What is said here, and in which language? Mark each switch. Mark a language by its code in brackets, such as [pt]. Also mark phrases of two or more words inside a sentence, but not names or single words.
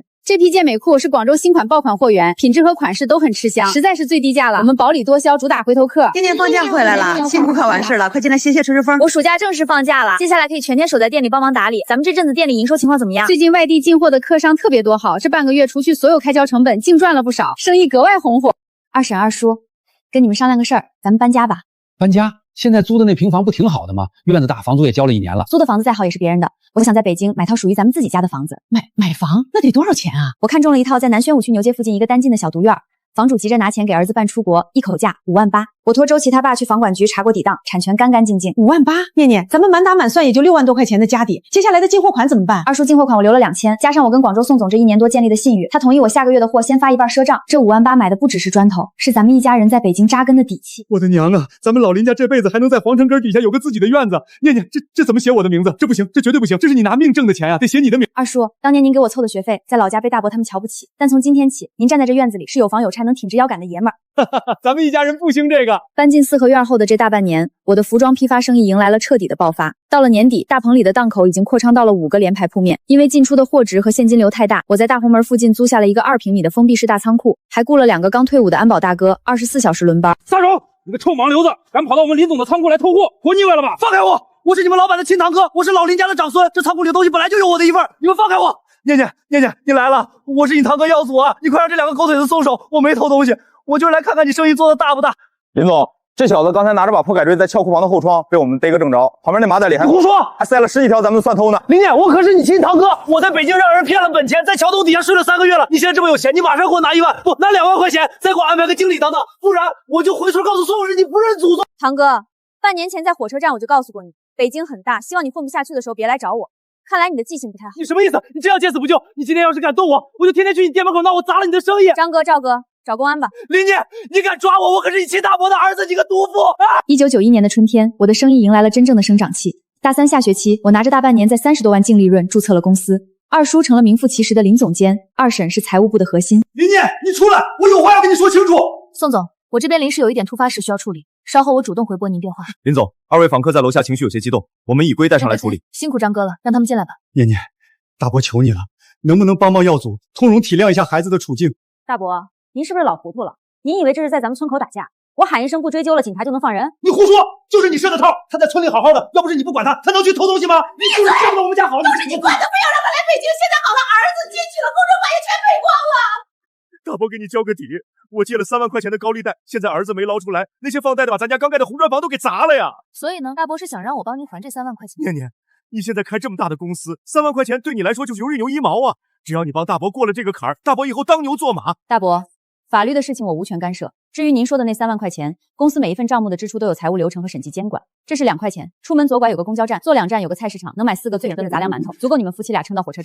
[zh] 這批健美褲是廣州新款爆款貨源，品質和款式都很吃香，實在是最低價了。我們薄利多銷，主打回頭客。今天放假回來了，辛苦考完試了，快進來歇歇吹吹風。我暑假正式放假了，接下來可以全天守在店裡幫忙打理。咱們這陣子店裡營收情況怎麼樣？最近外地進貨的客商特別多好，這半個月除去所有開銷成本，淨賺了不少，生意格外紅火。二嬸二叔，跟你們商量個事兒，咱們搬家吧。搬家？現在租的那平房不挺好的嗎？院子大，房租也交了1年了。租的房子再好也是別人的，我想在北京買套屬於咱們自己家的房子。買房那得多少錢啊？我看中了一套在南宣武區牛街附近一個單進的小獨院， 房主急着拿錢給兒子辦出國，一口價5萬8。我托周琦他爸去房管局查過底檔，產權乾乾淨淨。 5萬8，念念，咱們滿打滿算也就6萬多塊錢的家底，接下來的进貨款怎麼辦？二叔进貨款我留了2000，加上我跟廣州宋總這1年多建立的信譽，他同意我下個月的貨先發一半賒賬。這5萬8 買的不只是磚頭，是咱們一家人在北京扎根的底氣。我的娘啊，咱們老林家這輩子還能在皇城根底下有個自己的院子。念念，這怎麼寫我的名字？這不行，這絕對不行，这是你拿命挣的錢呀，得写你的名。二叔，当年您给我湊的學費，在老家被大伯他們瞧不起，但從今天起，您站在這院子裡是有房有拆能挺直腰桿的爺們兒。咱們一家人不興這個。搬進4合院後的這大半年，我的服裝批發生意迎來了徹底的爆發。到了年底，大棚裡的檔口已經擴張到了5個連排鋪面。因為進出的貨值和現金流太大，我在大紅門附近租下了一個2平米的封閉式大倉庫，還雇了2個剛退伍的安保大哥，24小時輪班。撒手！你個臭盲流子，敢跑到我們林總的倉庫來偷貨，活膩歪了吧？放開我！我是你們老板的親堂哥，我是老林家的長孫，這倉庫裡的東西本來就有我的一份，你們放開我！念念，你来了，我是你堂哥耀祖啊，你快讓這2個狗腿子鬆手，我沒偷東西，我就是來看看你生意做的大不大。林总，这小子刚才拿着把破改锥在撬庫房的後窗，被我們逮個正着，旁邊那麻袋裡還胡說，還塞了10幾條咱們算偷呢。林念，我可是你親堂哥，我在北京讓人騙了本錢，在橋洞底下睡了3個月了，你現在這麼有錢，你馬上給我拿1萬，不拿2萬塊錢，再給我安排個經理當當，不然我就回村告訴所有人你不認祖宗。堂哥，半年前在火車站我就告訴過你，北京很大，希望你混不下去的時候別來找我。看來你的記性不太好。你什麼意思？你这樣見死不救？你今天要是敢動我就天天去你店門口鬧，我砸了你的生意。張哥、趙哥，找公安吧。林念，你敢抓我，我可是你親大伯的兒子，你個毒婦啊！1991年的春天，我的生意迎來了真正的生長期。大3下學期，我拿着大半年在30多萬淨利潤注冊了公司。二叔成了名副其實的林總監，二嬸是財務部的核心。林念，你出來，我有話要跟你說清楚。宋總，我這邊臨時有一點突發事需要處理，稍後我主動回撥您電話。林總，2位訪客在樓下情緒有些激動，我們以歸帶上來處理。辛苦張哥了，讓他們進來吧。念念，大伯求你了，能不能幫耀祖，通融體諒一下孩子的處境？大伯，您是不是老糊塗了？您以為這是在咱們村口打架，我喊一聲不追究了，警察就能放人？你胡說，就是你設的套。他在村裡好好的，要不是你不管他，他能去偷東西嗎？你就是見不得我們家好，都是你管的，非要让他来北京。现在好了，兒子進去了，公證法也全賠光了。大伯給你交個底，我借了3萬塊錢的高利貸，現在兒子沒撈出來，那些放貸的把咱家剛蓋的紅磚房都給砸了呀。所以呢，大伯是想讓我幫您還這3萬塊錢。念念，你現在開這麼大的公司，3萬塊錢對你來說就是油一毛啊！只要你幫大伯過了這個坎兒，大伯以後當牛做馬。大伯，法律的事情我無權干涉。至於您說的那3萬塊錢，公司每一份賬目的支出都有財務流程和審計監管。這是2塊錢，出門左拐有個公交站，坐2站有個菜市場，能買4個最頂的雜糧饅頭，足夠你們夫妻倆撐到火車站。